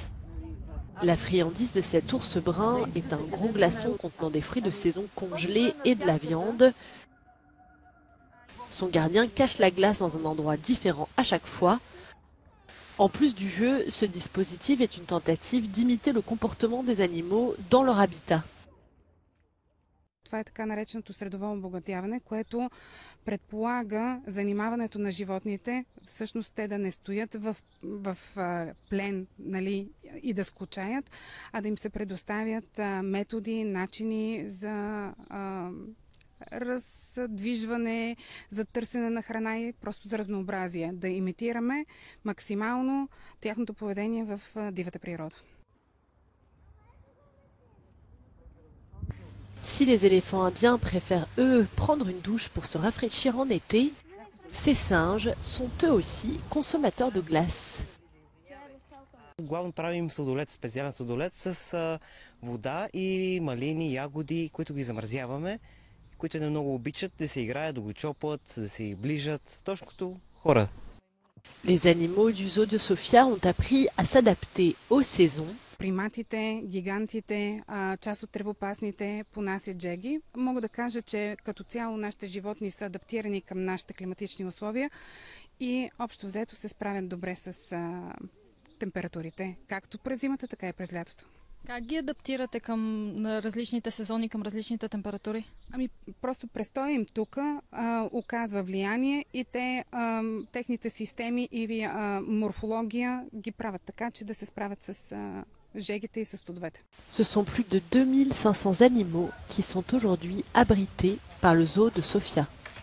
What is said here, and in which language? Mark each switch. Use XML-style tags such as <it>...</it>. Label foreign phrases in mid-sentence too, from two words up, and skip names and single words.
<fr>La friandise de cet ours brun est un gros glaçon contenant des fruits de saison congelés et de la viande. Son gardien cache la glace dans un endroit différent à chaque fois. En plus du jeu, ce dispositif est une tentative d'imiter le comportement des animaux dans leur habitat.</fr> <bg>Това е така нареченото средово обогатяване, което предполага занимаването на животните, всъщност те да не стоят в плен, нали, и да скучаят, а да им се предоставят методи, начини за раздвижване, за търсене на храна и просто за разнообразие. Да имитираме максимално тяхното поведение в дивата природа.</bg> <fr>Si les éléphants indiens préfèrent, eux, prendre une douche pour se rafraîchir en été, ces singes sont eux aussi consommateurs de glace.</fr> <bg>Главно правим сладолед, специален сладолед с вода и малини, ягоди, които ги замразяваме, които не много обичат да се играят, да го чопат, да се ближат, точно като хора.</bg> <fr>Les animaux du zoo de Sofia ont appris à s'adapter aux saisons.</fr> <bg>Приматите, гигантите, част от тревопасните понасят джеги. Мога да кажа, че като цяло нашите животни са адаптирани към нашите климатични условия и общо взето се справят добре с температурите, както през зимата, така и през лятото. Как ги адаптирате към различните сезони, към различните температури? Ами просто престоя им тук оказва влияние и техните системи и морфология ги правят така, че да се справят с жегите и с студовете.</bg> <fr>Ce sont plus de 2500 animaux qui sont aujourd'hui abrités par le zoo de Sofia.</fr>